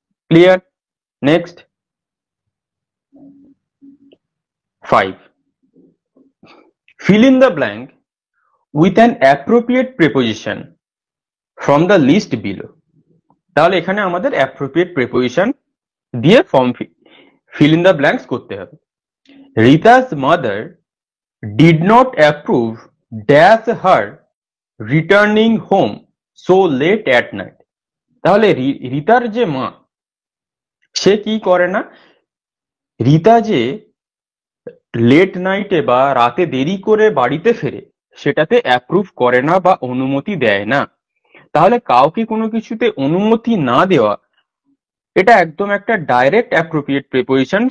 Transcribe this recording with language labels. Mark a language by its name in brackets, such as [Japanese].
[English] Clear? Next 5, fill in the blank with an appropriate preposition from the list below। [Bangla] তাহলে এখানে আমাদের appropriate preposition দিয়ে form [English] fill in the blanks [Bangla] করতে হবে। [English] Rita's mother did not approve dash her returning home so late at night। [Bangla] তাহলে রিতার যে মা, সে কি করে না, রিতা যে লেট নাইটে বা রাতে দেরি করে বাড়িতে ফেরে সেটাতে অ্যাপ্রুভ করে না বা অনুমতি দেয় না। তাহলে কাউকে কোনো কিছুতে অনুমতি না দেওয়া, এটা একদম একটা ডাইরেক্ট অ্যাপ্রোপ্রিয়েট প্রিপোজিশন।